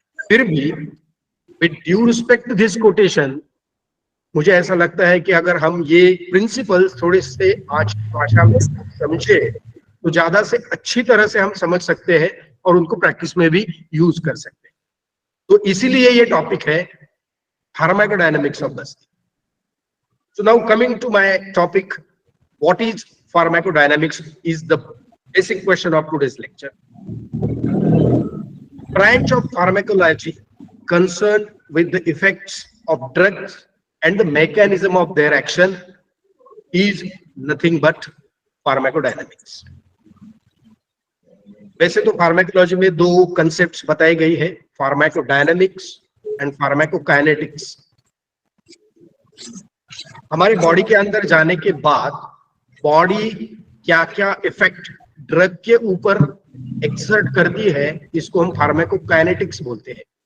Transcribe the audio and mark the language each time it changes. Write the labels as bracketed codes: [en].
[hi] फिर भी [en] with due respect to this quotation, [hi] मुझे ऐसा लगता है कि अगर हम ये प्रिंसिपल्स थोड़े से आज भाषा में समझे तो ज्यादा से अच्छी तरह से हम समझ सकते हैं और उनको प्रैक्टिस में भी यूज कर सकते हैं। तो इसीलिए ये टॉपिक है pharmacodynamics of Basti. [en] So now coming to my topic, what is pharmacodynamics is the basic question of today's lecture. Branch of pharmacology concerned with the effects of drugs and the mechanism of their action is nothing but pharmacodynamics. [hi] वैसे तो pharmacology में दो concepts बताई गई है, pharmacodynamics and pharmacokinetics. हमारी body के अंदर जाने के बाद बॉडी क्या क्या इफेक्ट ड्रग के ऊपर एक्सर्ट करती है, इसको हम फार्माकोकाइनेटिक्स बोलते हैं।